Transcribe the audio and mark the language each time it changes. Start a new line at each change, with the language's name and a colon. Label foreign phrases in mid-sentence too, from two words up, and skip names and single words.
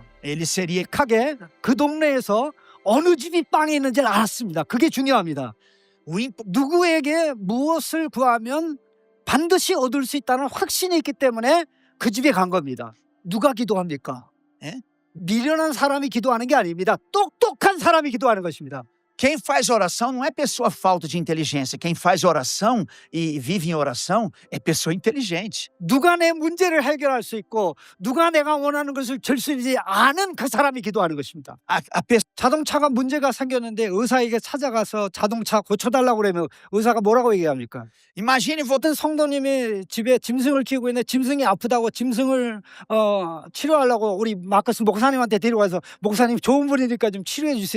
Korean: 하게 그 동네에서 어느 집이 빵이 있는지 알았습니다. 그게 중요합니다. 누구에게 무엇을 구하면 반드시 얻을 수 있다는 확신이 있기 때문에 그 집에 간 겁니다. 누가 기도합니까? 미련한 사람이 기도하는 게 아닙니다. 똑똑한 사람이 기도하는 것입니다.
Portuguese: Quem faz oração não é pessoa falta de inteligência. Quem faz oração e vive em oração é pessoa inteligente.
Korean: 누가 내 문제를 해결할 수 있고 누가 내가 원하는 것을 줄 수 있는지 아는 그 사람이 기도하는 것입니다. 자동차가 문제가 생겼는데 의사에게 찾아가서 자동차 고쳐달라고 그러면 의사가 뭐라고 얘기합니까?
English: Imagine
Korean: 어떤 성도님이 집에 짐승을 키우고 있는데 짐승이 아프다고 짐승을 치료하려고 우리 마커스 목사님한테 데려가서 목사님 좋은 분이니까 좀 치료해 주세요.